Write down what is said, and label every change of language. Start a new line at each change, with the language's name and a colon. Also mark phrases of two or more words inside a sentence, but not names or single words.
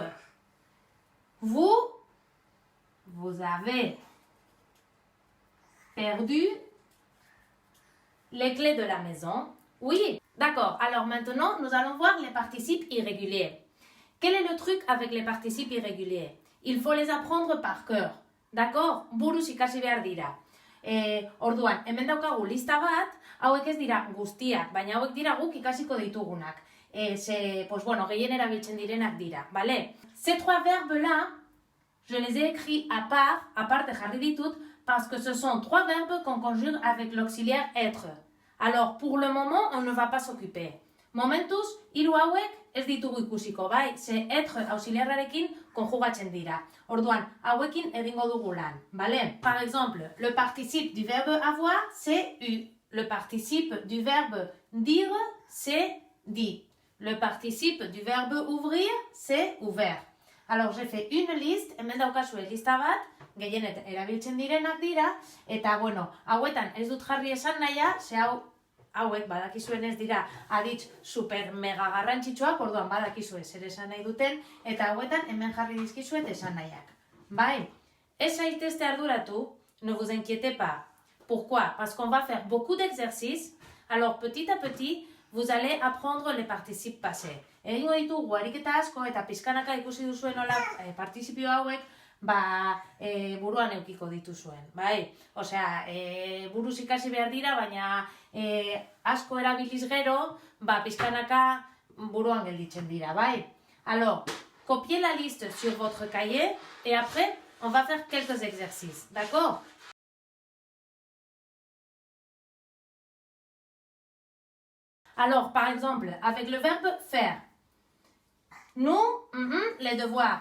French: Vous avez perdu les clés de la maison. Oui, d'accord. Alors maintenant, nous allons voir les participes irréguliers. Quel est le truc avec les participes irréguliers? Il faut les apprendre par cœur. D'accord?
Basque: Buruz ikasi behar dira. Orduan, hemen daukagu lista bat, hauek ez dira guztiak, baina hauek dira guk ikasiko ditugunak. Gehien erabiltzen direnak dira, vale?
French: Ces trois verbes-là, je les ai écrits à part
Basque: jarri ditut,
French: parce que ce sont trois verbes qu'on conjugue avec l'auxiliaire être. Alors, pour le moment, on ne va pas s'occuper.
Basque: Momentuz, hiru hauek ez ditugu ikusiko, bai? Ze être auxiliarrarekin konjugatzen dira. Orduan, hauekin egingo dugu lan, vale?
French: Par exemple, le participe du verbe avoir, c'est eu. Le participe du verbe dire, c'est dit. Le participe du verbe ouvrir, c'est ouvert. Alors, j'ai fait une liste,
Basque: hemen daukazue lista bat, gehien erabiltzen direnak dira, eta, hauetan ez dut jarri esan nahia, ze hauek badakizuen ez dira aditz super mega garrantzitsuak, orduan badakizue zer esan nahi duten, eta hauetan hemen jarri dizkizuet esan nahiak. Bai, ez zaitezte arduratu,
French: ne vous inquiétez pas. Pourquoi? Parce qu'on va faire beaucoup d'exercices, alors petit à petit, vous allez apprendre les participes passés.
Basque: Egingo ditugu ariketa asko eta pizkanaka ikusi duzuen nola participio hauek, buruan eukiko dituzuen, bai? Osea, buruz ikasi behar dira, baina asko erabiliz gero, pizkanaka buruan gelditzen dira, bai?
French: Alors, copiez la liste sur votre cahier et après, on va faire quelques exercices, d'accord? Alors, par exemple, avec le verbe faire, nous, les devoirs.